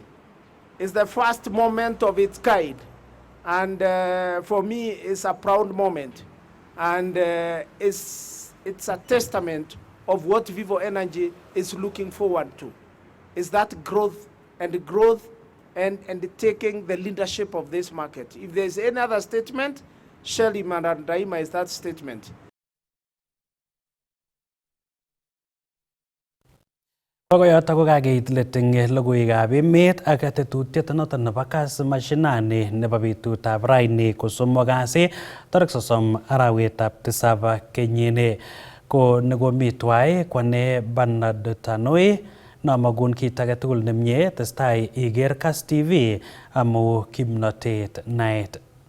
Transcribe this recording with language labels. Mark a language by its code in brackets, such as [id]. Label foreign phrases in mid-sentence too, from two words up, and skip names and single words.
[en] It's the first moment of its kind, and for me, it's a proud moment, and it's a testament of what Vivo Energy is looking forward to. Is that growth and taking the leadership of this market. If there's any other statement, Shell Imara Daima is that statement. [kln] Kokoyoto ko kakeit let eng logoiwekab emet ak tetutiet noton nebo Kass Mashinani nebo betutab raini ko somok kasi tarik 30 arawetab 7 kenyini ko nekomi twai kwane Bernard Tanoi namagun kit age tugul nemie testai iger Kass TV amu kimnotet naet.